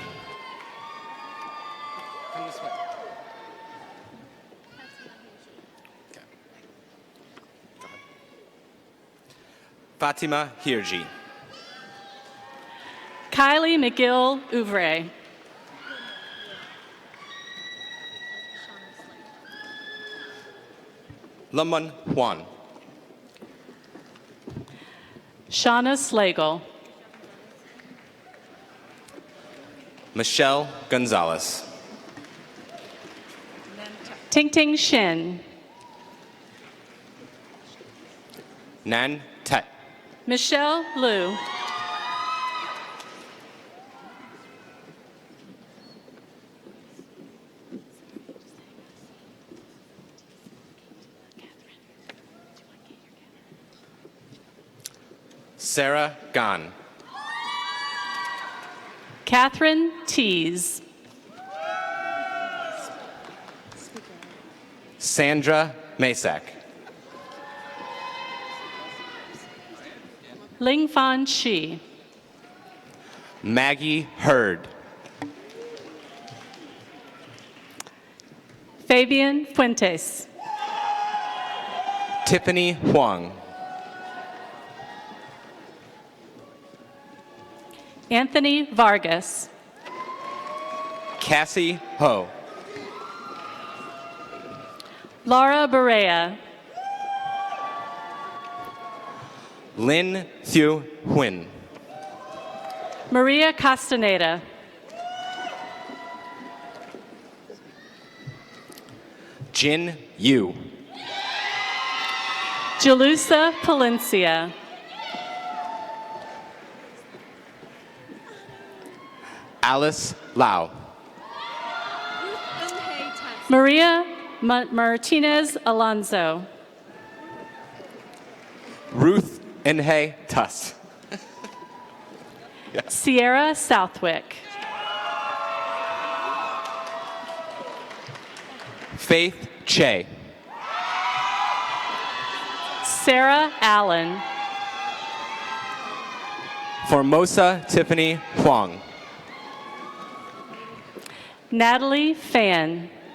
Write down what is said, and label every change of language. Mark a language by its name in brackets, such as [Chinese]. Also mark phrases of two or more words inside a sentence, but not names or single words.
[English] Come this way. Okay. Go ahead. Fatima Hirji. Kylie McGill Ouvre. Lamon Juan. Shauna Slagle. Michelle Gonzalez. Ting Ting Shin. Nan Tet. Michelle Liu. Sarah Gan. Catherine Tees. Sandra Masak. Ling Fan Shi. Maggie Hurd. Fabian Fuentes. Tiffany Huang. Anthony Vargas. Cassie Ho. Laura Barea. Lin Thieu Huynh. Maria Castaneda. Jin Yu. Jalusa Palencia. Alice Lau. Maria Martinez Alonso. Ruth Inhe Tuss. Sierra Southwick. Faith Che. Sarah Allen. Formosa Tiffany Huang. Natalie Fan.